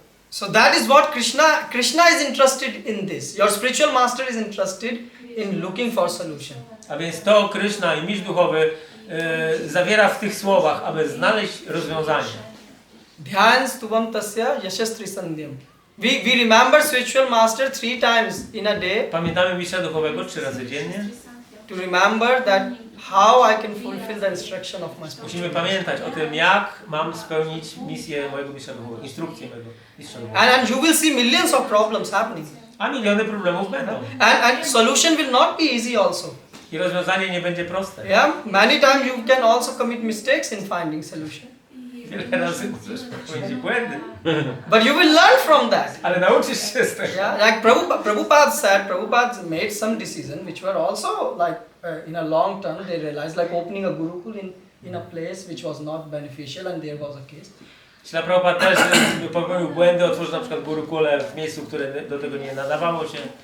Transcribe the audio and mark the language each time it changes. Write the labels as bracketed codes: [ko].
[en] So that is what Krishna is interested in this. Your spiritual master is interested in looking for solution. [pl] A więc to Krishna i mistrz duchowy zawiera w tych słowach, aby znaleźć rozwiązanie. [sa] Dhyan stuvam tasya yashastri sandhyam. [en] We remember spiritual master 3 times in a day [pl] Pamiętamy mistrza duchowego 3 razy dziennie. [en] to remember that how I can fulfill the instruction of my spiritual [pl] Musimy [en] master. [pl] pamiętać o tym, jak mam spełnić misję mojego mistrza duchowego, instrukcję mojego mistrza duchowego. [en] And you will see millions of problems happening. [pl] A miliony problemów będą. [en] And solution will not be easy also. [pl] I rozwiązanie nie będzie proste. [en] Yeah, many times you can also commit mistakes in finding solution. [pl] Wiele razy możesz popełnić błędy. [en] But you will learn from that. [pl] Ale nauczysz się z tego. [en] Yeah, like Prabhupada said, Prabhupada made some decisions which were also like in a long term they realized like opening a gurukul in a place which was not beneficial and there was a case. [pl] Śla Prabhupada też popełnił błędy, otworzył na przykład gurukule w miejscu, które do tego nie nadawało się.